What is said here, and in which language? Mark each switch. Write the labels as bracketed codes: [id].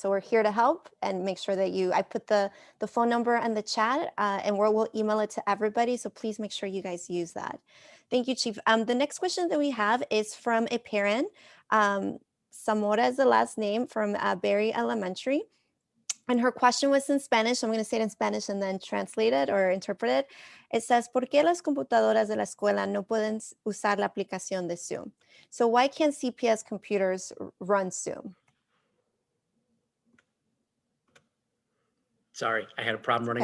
[en] So we're here to help and make sure that I put the phone number in the chat, and we'll email it to everybody. So please make sure you guys use that. Thank you, Chief. The next question that we have is from a parent. Zamora is the last name, from Berry Elementary. And her question was in Spanish. I'm going to say it in Spanish and then translate it or interpret it. It says, [es] ¿por qué las computadoras de la escuela no pueden usar la aplicación de Zoom? [en] So why can't CPS computers run Zoom? Sorry, I had a problem running